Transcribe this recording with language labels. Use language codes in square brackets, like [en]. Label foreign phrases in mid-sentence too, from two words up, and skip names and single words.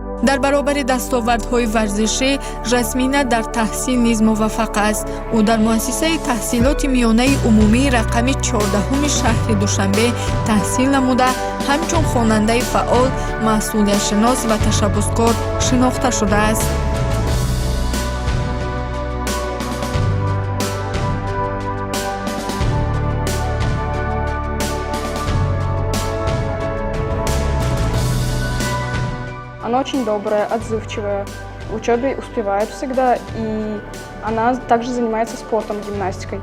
[tg] дар баробари дастовардҳои варзишӣ жасмина дар таҳсил низ муваффақ аст. ӯ дар муассисаи таҳсилоти миёнаи умумии рақами 14-уми шаҳри Душанбе таҳсил намуда, ҳамчун хонандаи фаъол, масъулиятшинос ва ташаббускор шинохта шудааст. [ru] Она очень добрая, отзывчивая, в учебе успевает всегда, и она также занимается спортом, гимнастикой.